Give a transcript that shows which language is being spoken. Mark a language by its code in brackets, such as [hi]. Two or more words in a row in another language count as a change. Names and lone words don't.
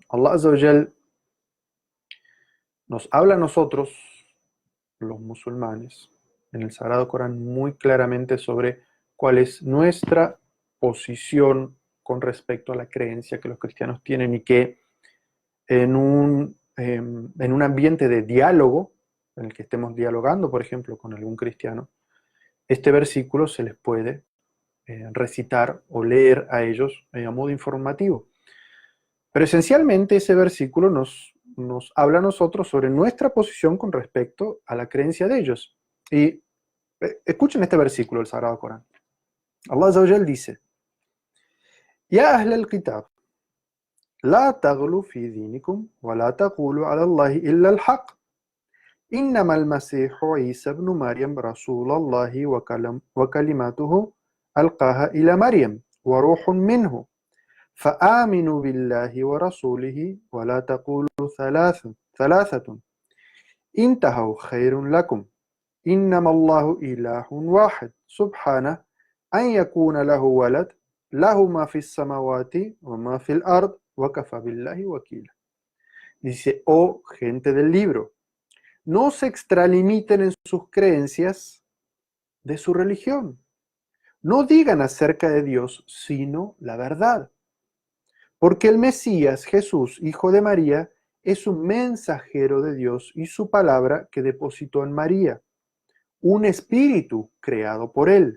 [es] Allah [ar] عز وجل [es] nos habla a nosotros, los musulmanes, en el Sagrado Corán muy claramente sobre cuál es nuestra posición con respecto a la creencia que los cristianos tienen y que en un ambiente de diálogo, en el que estemos dialogando, por ejemplo, con algún cristiano, este versículo se les puede recitar o leer a ellos a modo informativo. Pero esencialmente ese versículo nos habla a nosotros sobre nuestra posición con respecto a la creencia de ellos. Y escuchen este versículo del Sagrado Corán. [ar] الله عز وجل dice يا أهل الكتاب لا تغلوا في دينكم ولا تقولوا على الله إلا الحق. إنما المسيح عيسى ابن مريم رسول الله وكلمته ألقاها إلى مريم وروح منه فآمنوا بالله ورسوله ولا تقولوا ثلاثة انتهوا خير لكم إنما الله إله واحد سبحانه أن يكون له ولد له ما في السماوات وما في الأرض وكفى بالله وكيلا. [es] Dice, oh gente del libro, no se extralimiten en sus creencias de su religión. No digan acerca de Dios sino la verdad. Porque el Mesías, Jesús, hijo de María, es un mensajero de Dios y su palabra que depositó en María, un espíritu creado por él.